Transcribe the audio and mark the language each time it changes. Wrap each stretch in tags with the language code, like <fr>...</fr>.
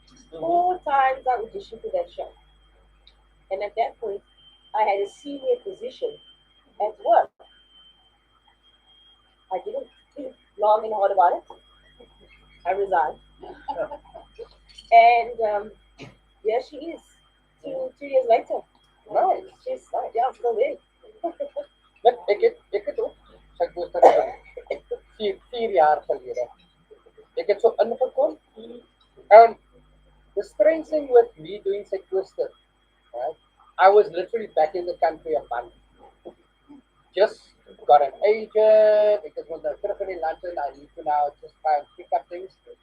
<en>4 times I auditioned for that show. And at that point, I had a senior position at work. I didn't think long and hard about it. I resigned. And here she is, two years later. Nice. She's still there.</en> <af>But ek het ook Southwestern gedoen. 4 jaar gelede. Ek het so ingekom.</af> <en>And the strange thing with me doing Southwestern, right? I was literally back in the country a month. Just got an agent because when I terug in London, I need to now just try and pick up things.</en>